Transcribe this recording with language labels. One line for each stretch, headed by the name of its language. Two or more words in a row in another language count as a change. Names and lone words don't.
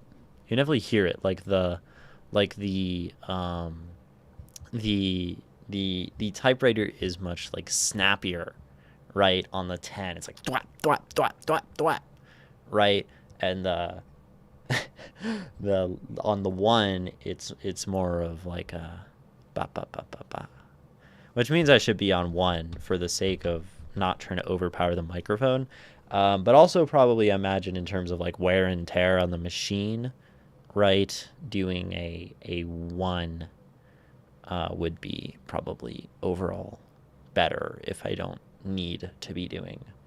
English: You can definitely hear it, like the typewriter is much like snappier, right? On the 10, it's like thwap thwap thwap thwap thwap, right? And on the one, it's more of like a ba ba ba ba ba, which means I should be on one for the sake of not trying to overpower the microphone. But also probably imagine in terms of like wear and tear on the machine, right? Doing a one would be probably overall better if I don't need to be doing.